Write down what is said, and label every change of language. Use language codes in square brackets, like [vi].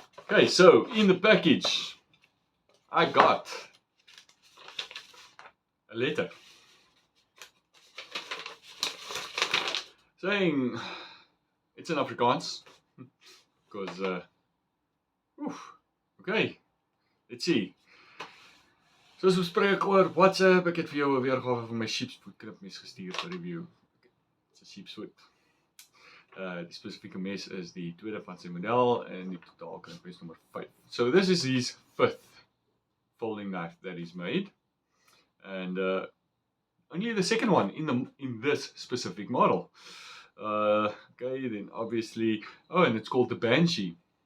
[en] Okay, so in the package, I got a letter saying, it's in Afrikaans, because okay, let's see. [af] Soos ons spreek oor WhatsApp, ek het vir jou 'n weergawe van my sheepsfoot knipmes gestuur vir review. [en] It's a sheepsfoot. [af] Die spesifieke mes is die tweede van sy model en die totaal knipmes nummer 5. [en] So this is his 5th folding knife that he's made, and only the second one in this specific model. Okay, then obviously, and it's called the Banshee.